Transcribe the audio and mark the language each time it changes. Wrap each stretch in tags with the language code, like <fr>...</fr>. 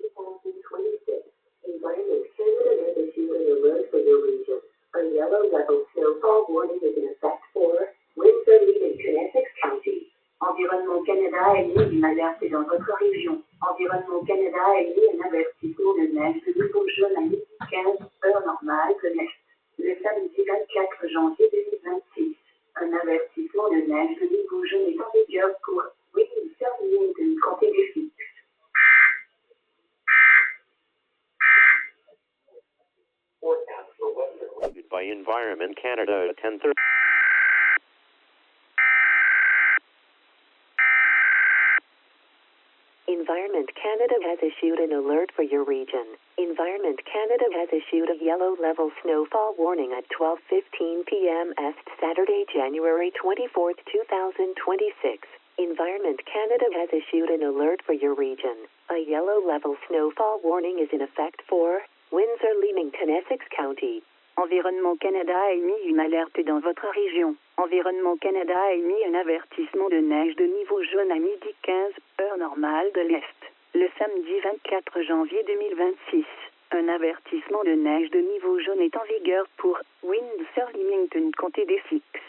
<en>Environment Canada has issued an alert for your region. A yellow level snowfall warning is in effect for Windsor, Lee, and Essex County.</en> <fr>Environnement Canada a émis une alerte dans votre région. Environnement Canada a émis un avertissement de neige de niveau jaune à midi 15, heure normale de l'Est. Le samedi 24 janvier 2026. Un avertissement de neige de niveau jaune est en vigueur pour Windsor, Lee, et comté des Fixes.</fr> <en>By Environment Canada at 10:30. Environment Canada has issued an alert for your region. Environment Canada has issued a yellow level snowfall warning at 12:15 p.m. East Saturday, January 24, 2026. Environment Canada has issued an alert for your region. A yellow level snowfall warning is in effect for Windsor, Leamington, Essex County.</en> <fr>Environnement Canada a émis une alerte dans votre région. Environnement Canada a émis un avertissement de neige de niveau jaune à midi 15, heure normale de l'Est. Le samedi 24 janvier 2026. Un avertissement de neige de niveau jaune est en vigueur pour Windsor, Leamington, comté d'Essex.</fr>